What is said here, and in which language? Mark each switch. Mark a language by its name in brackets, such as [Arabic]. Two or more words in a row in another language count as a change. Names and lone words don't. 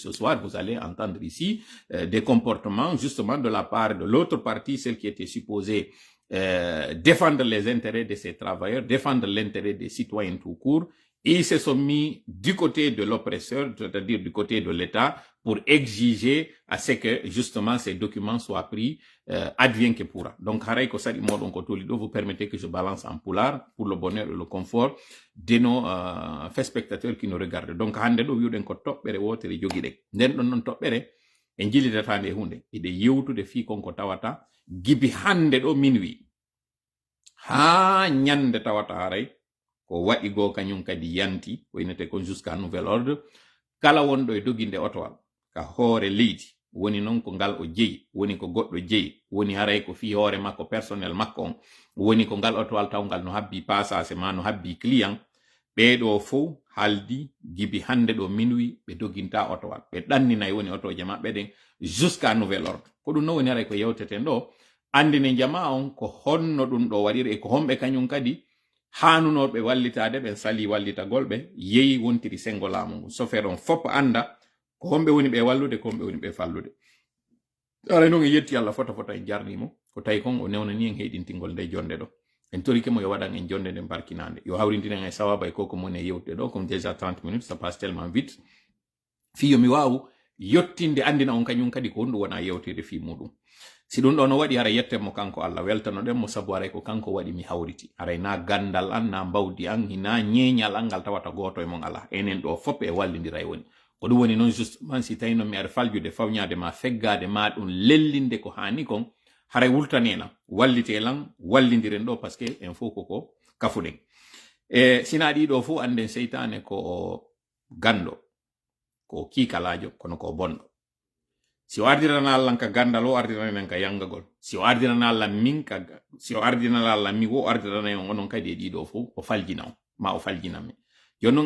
[French] Ce soir, vous allez entendre ici des comportements justement de la part de l'autre partie, celle qui était supposée défendre les intérêts de ces travailleurs, défendre l'intérêt des citoyens tout court. Ils se sont mis du côté de l'oppresseur, c'est-à-dire du côté de l'État, pour exiger à ce que justement ces documents soient pris advienne que pourra. Donc, [Fula] haray ko sadi modon ko tolido, [French] vous permettez que je balance en poulard pour le bonheur et le confort de nos faits spectateurs qui nous regardent. Donc, [Fula] hande do wiuden ko toɓɓere wotere jogiɗen. Nden ɗon non toɓɓere en jillitatande hunde ide yewtude fi konko tawata gibi hande ɗo minuit ha ñande tawata haray ko waɗi go kañum kadi yanti woynete ko [French] jusqu'à nouvel ordre. [Fula] Kala wonɗo e doginde otowal ka hoore leydi woni noon ko ngal o jeyi, woni ko goɗɗo jeyi, woni haray ko fi hoore makko personnel makko on, woni ko ngal otowal tawgal no habbi passage ma no habbi client, ɓeɗo fof haldi gibi hande ɗo minuit ɓe doginta otowal, ɓe ɗanninayi woni otoje maɓɓe ɗen [French] jusqu'à nouvel ordre. [Fula] Ko ɗum no woni haray ko yewteten ɗo, andine jama on ko honno ɗum ɗo waɗiri e ko homɓe kañum kadi hanunoɓe wallitade ɓe sali wallitagol ɓe yeyi wontiri sengo laamu ngu. Chauffeur on fop anda ko homɓe woni ɓe wallude, ko homɓe woni ɓe fallude. Aray noon en yetti Allah fota en jarnimo ko tawi kon o newnani en heɗintingol nde jonde ɗo. En torike mo yo waɗan en jonde nde barkinande, yo hawrindinen e sawaba e koko moni e yewtude ɗo, [French] comme déjà 30 minutes ça passe tellement vite. [Fula] Fiyo mi wawu yottinde andina on kañum kadi ko honɗum wona yewtede fi muɗum. Si ɗum ɗo no waɗi hara yettenmo kanko Allah, weltano ɗen mo sabu aray ko kanko waɗi mi hawriti. Aray na gandal an, na mbawdi an, na ñeñal an ngal tawata goto e mon ala. Enen ɗo fop e wallidira e woni. Ko ɗum woni noon justement si tawi noon mi ara faljude fawñade ma, feggade ma ɗum lellinde ko hani kon, haray wultanena wallitelan wallidiren ɗo [French] par ce que [Fula] en fof koko kafuɗen. E sina ɗiɗo fof anden seytane ko gando, ko kikalajo, kono ko bonɗo. si o ardirana Allah ka gandal o ardirana ka yangagol si o ardirana Allah min ka si o ardirana Allah mi wo ardirana on onon kadi dido fo o faljina ma o faljinami jonnon